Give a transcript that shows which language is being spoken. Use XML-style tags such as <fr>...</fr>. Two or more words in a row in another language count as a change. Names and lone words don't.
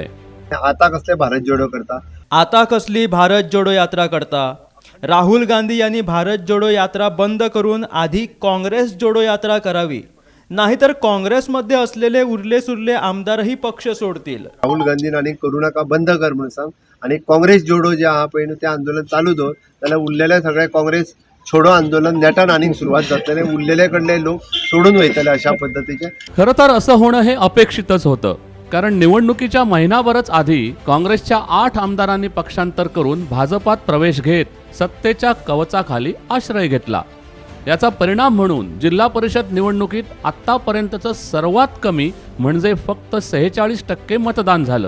<mr>आता कसले भारत जोडो करता? आता कसली भारत जोडो यात्रा करता? राहुल गांधी यांनी भारत जोडो यात्रा बंद करून आधी काँग्रेस जोडो यात्रा करावी, नाहीतर काँग्रेसमध्ये असलेले उरले सुरले आमदारही पक्ष सोडतील.</mr> <kok>राहुल गांधीन आणि करू नका बंद कर म्हणून सांग आणि काँग्रेस जोडो जे आहा पळय न्हू ते आंदोलन चालू दवर, जाल्यार उरलेले सगळे काँग्रेस छोडो आंदोलन नेटान आनीक सुरवात जातले, उरलेले कडले लोक सोडून वयतले अशा पद्धतीचे.</kok> <mr>खरं तर असं होणं हे अपेक्षितच होतं, कारण निवडणुकीच्या महिनाभरच आधी काँग्रेसच्या 8 आमदारांनी पक्षांतर करून भाजपात प्रवेश घेत सत्तेच्या कवचाखाली आश्रय घेतला. याचा परिणाम म्हणून जिल्हा परिषद निवडणुकीत आत्तापर्यंतचं सर्वात कमी म्हणजे फक्त 46% मतदान झालं.</mr>